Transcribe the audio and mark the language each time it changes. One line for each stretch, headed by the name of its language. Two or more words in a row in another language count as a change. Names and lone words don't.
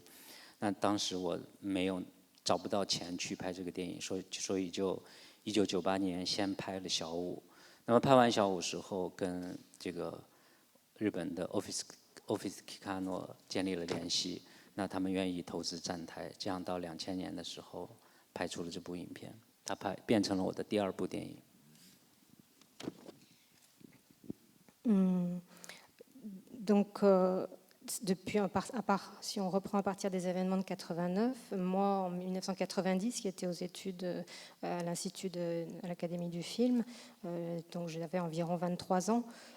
Chinese: 那当时我找不到钱去拍这个电影，所以就1998年先拍了小五。那么拍完小五时候，跟这个日本的 Office Kikano 建立了联系，那他们愿意投资站台，这样到2000年的时候拍出了这部影片，它变成了我的第2部电影。
French: Donc, si on reprend à partir des événements de 89, moi en 1990, qui était aux études à l'Institut à l'Académie du film, donc j'avais environ 23 ans.